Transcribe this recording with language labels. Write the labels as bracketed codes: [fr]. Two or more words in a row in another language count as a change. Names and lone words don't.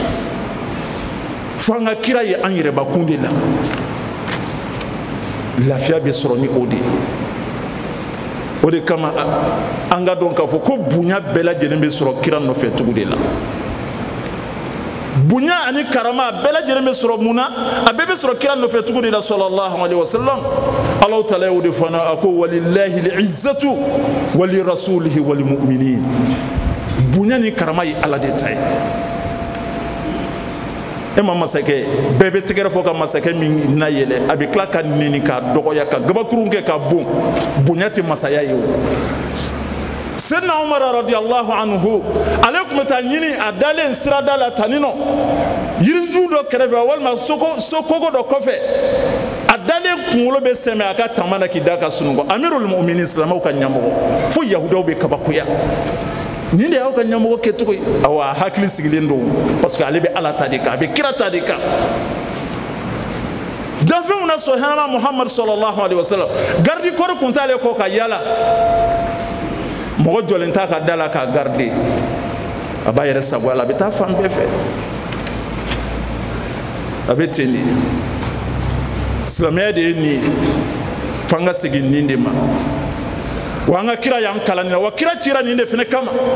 [bm] fo an ka kira ye an yɛrɛbakun de la lafiya bɛ sɔrɔ ni o de ye o de kama an ka dɔn k'a fɔ ko bonya bɛɛ lajɛlen bɛ sɔrɔ kira nɔfɛ tugu de la bonya ani karama a bɛɛ lajɛlen bɛ sɔrɔ mun na a bɛɛ bɛ sɔrɔ kira nɔfɛ tugu de la [ar] صلى الله عليه وسلم الله تعالى [bm] y'o de fɔ an na a ko [ar] ولله العزة ولرسوله وللمؤمنين [bm] bonya ni karama ye ala de ta ye e ma masakɛ bɛɛ bɛ tɛgɛrɛ fɔ ka masakɛ min na yɛlɛ a bɛ tila ka nɛni k'a dɔgɔya ka gabakurun kɛ ka bon bonya tɛ masaya ye o [ar] سيدنا عمر رضي الله عنه [bm] ale tun bɛ taa ɲini a dalen sirada la tani nɔ yiriju dɔ kɛrɛfɛ walima sokogo dɔ kɔfɛ a dalen kunkolo bɛ sɛmɛ a ka taama na k'i da ka sunɔgɔ [ar] أمير المؤمنين [bm] silamɛw ka ɲɛmɔgɔ fo yahudaw bɛ kabakoya nin de y'aw ka ɲɛmɔgɔ kɛcogo ye awɔ a hakili sigilen don [fr] parce que [bm] ale bɛ ala ta de kan a bɛ kira ta de kan danfɛnw na sɔn hɛrɛma Muhammad [ar] صلى الله عليه وسلم [bm] garde kɔri kun t'ale kɔ ka yala mɔgɔ jɔlen t'a ka da la k'a garde a b'a yɛrɛ sagoya la a bɛ taa fan bɛɛ fɛ a bɛ ten de silamɛya de ye nin ye f'an ka segin nin de ma wa an ka kira y'an kalan nin na wa kira cira nin de fana kama